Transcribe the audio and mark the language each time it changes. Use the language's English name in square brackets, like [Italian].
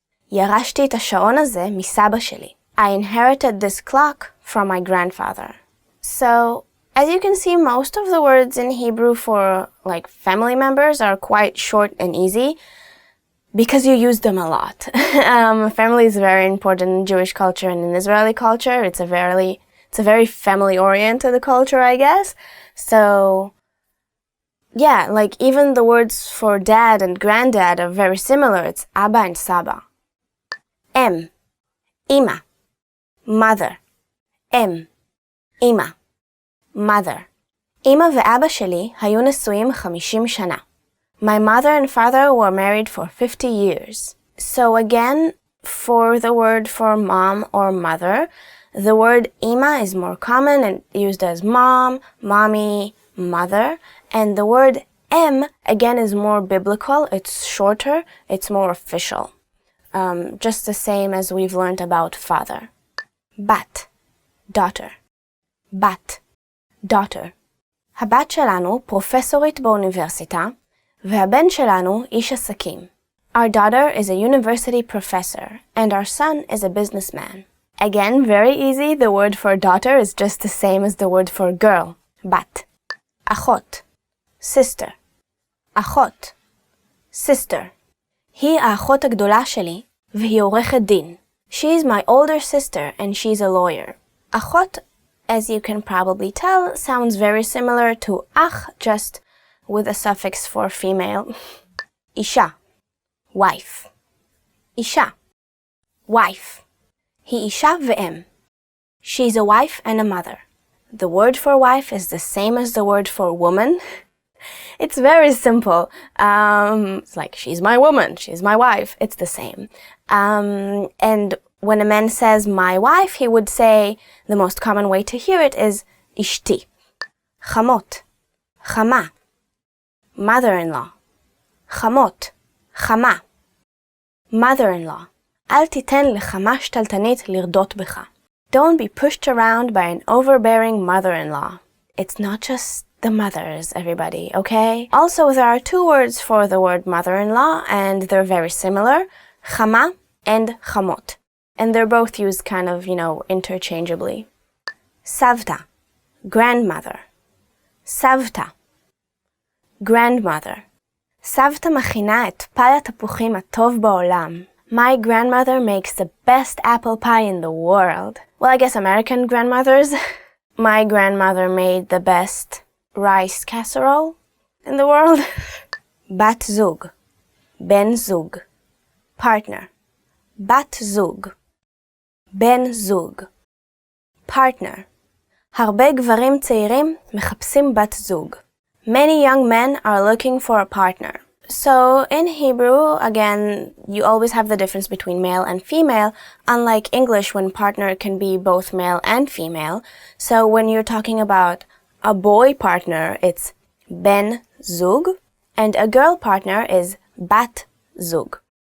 [Hebrew] ירשתי את השעון הזה מסבא שלי. [English] I inherited this clock from my grandfather. So, as you can see, most of the words in Hebrew for family members are quite short and easy because you use them a lot. Family is very important in Jewish culture and in Israeli culture. It's a very family-oriented culture, I guess. So, yeah, even the words for dad and granddad are very similar. It's Abba and Saba. Em, Ima, mother. Em, Ima, mother. [Hebrew] Ima ואבא שלי היו נשואים 50 שנה. [English] My mother and father were married for 50 years. So again, for the word for mom or mother, the word ima is more common and used as mom, mommy, mother. And the word em, again, is more biblical. It's shorter. It's more official. Just the same as we've learned about father. Bat, daughter. Bat, daughter. [Hebrew] הבת שלנו פרופסורית באוניברסיטה, והבן שלנו איש עסקים. [English] Our daughter is a university professor, and our son is a businessman. Again, very easy. The word for daughter is just the same as the word for girl. Bat. [Hebrew] אחות, sister. אחות, sister. היא האחות הגדולה שלי, והיא עורכת דין. [English] She's my older sister, and she's a lawyer. אחות, as you can probably tell, sounds very similar to ach, just with a suffix for female. [Hebrew] אישה, wife. אישה, wife. היא אישה ואם. [English] She's a wife and a mother. The word for wife is the same as the word for woman. It's very simple. It's like, she's my woman, she's my wife. It's the same. And when a man says my wife, he would say, the most common way to hear it is ishti, chamot, chama, mother-in-law, chamot, chama, mother-in-law. [Hebrew] אל תיתן לחמה שתלטנית לרדות בך. [English] Don't be pushed around by an overbearing mother-in-law. It's not just the mothers, everybody, okay? Also, there are two words for the word mother-in-law, and they're very similar, chama and chamot. And they're both used kind of, interchangeably. Savta, grandmother. Savta, grandmother. [Hebrew] סבתא מכינה את פאי התפוחים הטוב בעולם. [English] My grandmother makes the best apple pie in the world. Well, I guess American grandmothers. My grandmother made the best rice casserole in the world. Bat zug, ben zug, partner. Bat zug, ben zug, partner. [Hebrew] הרבה גברים צעירים מחפשים בת זוג. [English] Many young men are looking for a partner. So in Hebrew, again, you always have the difference between male and female, unlike English when partner can be both male and female. So when you're talking about a boy partner, it's ben zug, and a girl partner is bat zug.